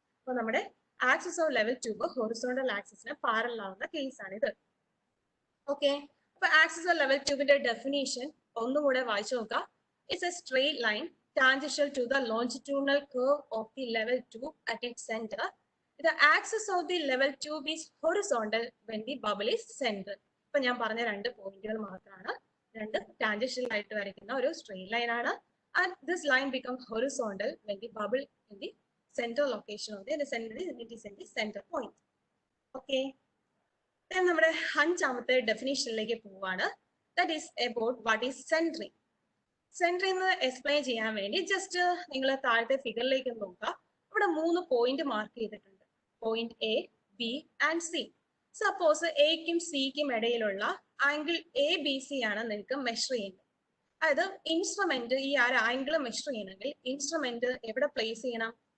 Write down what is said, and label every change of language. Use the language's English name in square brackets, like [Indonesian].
[Malayalam] അപ്പൊ നമ്മുടെ axis of level tube horizontal ആക്സിസിന് parallel ആവുന്ന കേസാണ് ഇത്. ഓക്കെ, അപ്പൊ ആക്സിസ് ഓഫ് ലെവൽ ട്യൂബിന്റെ ഡെഫിനേഷൻ ഒന്നുകൂടെ വായിച്ചു നോക്കാം. [English] It's a straight line tangential to the longitudinal curve of the level tube at its centre. The axis of the level tube is horizontal when the bubble is centered. [Malayalam] ഇപ്പൊ ഞാൻ പറഞ്ഞ രണ്ട് പോയിന്റുകൾ മാത്രമാണ്, രണ്ട് ടാൻജൻഷ്യൽ ആയിട്ട് വരയ്ക്കുന്ന ഒരു സ്ട്രെയിറ്റ് ലൈൻ ആണ്. [English] And this line becomes horizontal when the bubble in the central location of the center is in the center point. Okay. [Malayalam] Then നമ്മുടെ അഞ്ചാമത്തെ ഡെഫിനേഷനിലേക്ക് പോവാണ്. [English] That is about what is centering. [Malayalam] Centering എന്ന് explain ചെയ്യാൻ വേണ്ടി just നിങ്ങൾ താഴത്തെ ഫിഗറിലേക്ക് നോക്കുക. ഇവിടെ 3 പോയിന്റ് മാർക്ക് ചെയ്തിട്ടുണ്ട്. Point A, B and C. Suppose എക്കും സിക്കും ഇടയിലുള്ള ആംഗിൾ എ ബി സി ആണ് നിങ്ങൾക്ക് മെഷർ ചെയ്യുന്നത്. അതായത് ഇൻസ്ട്രുമെന്റ് ഈ ആ ആംഗിൾ മെഷർ ചെയ്യണമെങ്കിൽ ഇൻസ്ട്രുമെന്റ് എവിടെ പ്ലേസ് ചെയ്യണം?